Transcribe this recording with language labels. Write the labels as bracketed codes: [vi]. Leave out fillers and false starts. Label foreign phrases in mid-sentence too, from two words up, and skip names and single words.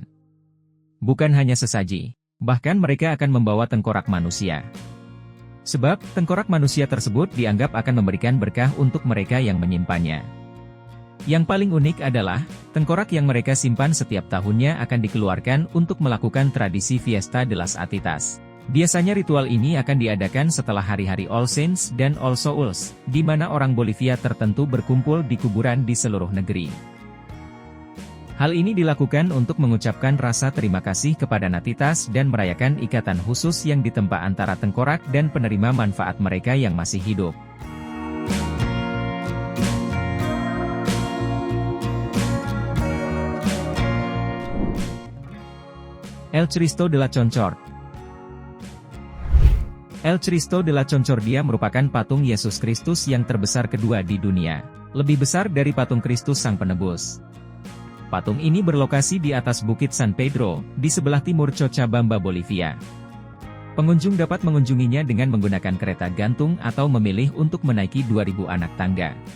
[id] Bukan hanya sesaji, bahkan mereka akan membawa tengkorak manusia. Sebab, tengkorak manusia tersebut dianggap akan memberikan berkah untuk mereka yang menyimpannya. Yang paling unik adalah, tengkorak yang mereka simpan setiap tahunnya akan dikeluarkan untuk melakukan tradisi Fiesta de las Atitas. Biasanya ritual ini akan diadakan setelah hari-hari All Saints dan All Souls, di mana orang Bolivia tertentu berkumpul di kuburan di seluruh negeri. Hal ini dilakukan untuk mengucapkan rasa terima kasih kepada Natitas dan merayakan ikatan khusus yang ditempa antara tengkorak dan penerima manfaat mereka yang masih hidup. El Cristo de la Conchor. El Cristo de la Concordia merupakan patung Yesus Kristus yang terbesar kedua di dunia, lebih besar dari patung Kristus Sang Penebus. Patung ini berlokasi di atas Bukit San Pedro, di sebelah timur Cochabamba, Bolivia. Pengunjung dapat mengunjunginya dengan menggunakan kereta gantung atau memilih untuk menaiki 2000 anak tangga.